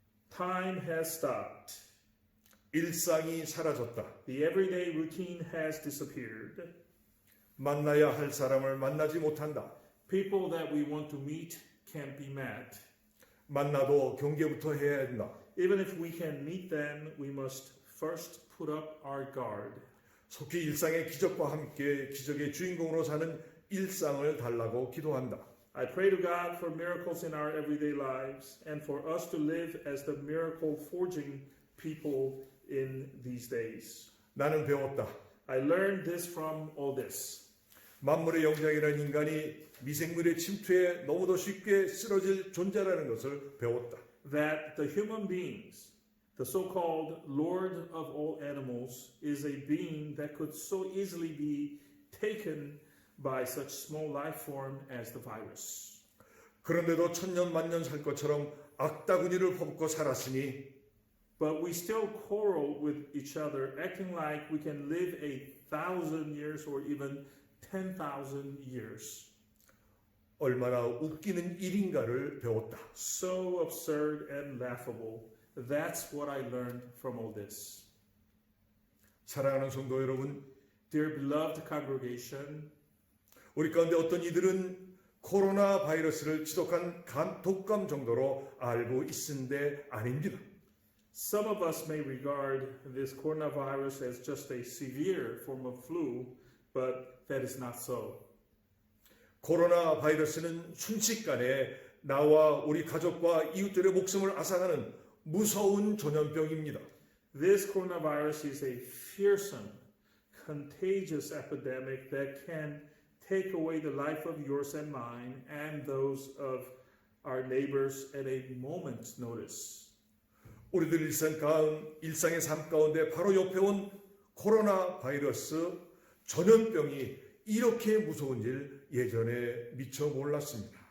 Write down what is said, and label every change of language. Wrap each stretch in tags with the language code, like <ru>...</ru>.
<en>Time has stopped.</en> <ko>일상이 사라졌다.</ko> <en>The everyday routine has disappeared.</en> <ko>만나야 할 사람을 만나지 못한다.</ko> <en>People that we want to meet can't be met.</en> <ko>만나도 경계부터 해야 한다.</ko> <en>Even if we can meet them, we must first put up our guard.</en> <ko>속히 일상의 기적과 함께 기적의 주인공으로 사는 일상을 달라고 기도한다.</ko> <en>I pray to God for miracles in our everyday lives and for us to live as the miracle forging people in these days.</en> <ko>나는 배웠다.</ko> <en>I learned this from all this.</en> <ko>만물의 영장이라는 인간이 미생물의 침투에 너무도 쉽게 쓰러질 존재라는 것을 배웠다.</ko> <en>That the human beings, the so-called Lord of all animals, is a being that could so easily be taken by such small life form as the virus.</en> <ko>그런데도 천년 만년 살 것처럼 악다구니를 퍼붓고 살았으니</ko> <en>But we still quarrel with each other, acting like we can live 1,000 years or even 10,000 years.</en> <ko>얼마나 웃기는 일인가를 배웠다.</ko> <en>So absurd and laughable. That's what I learned from all this.</en> <ko>사랑하는 성도 여러분,</ko> <en>Dear beloved congregation,</en> <ko>우리 가운데 어떤 이들은 코로나 바이러스를 지독한 독감 정도로 알고 있은데 아닙니다.</ko> <en>some of us may regard this coronavirus as just a severe form of flu, but that is not so.</en> <ko>코로나 바이러스는 순식간에 나와 우리 가족과 이웃들의 목숨을 앗아가는 무서운 전염병입니다.</ko> <en>This coronavirus is a fearsome, contagious epidemic that can take away the life of yours and mine and those of our neighbors at a moment's notice.</en> <ko>우리들 일상의 삶 가운데 바로 옆에 온 코로나 바이러스 전염병이 이렇게 무서운 줄 예전에 미처 몰랐습니다.</ko>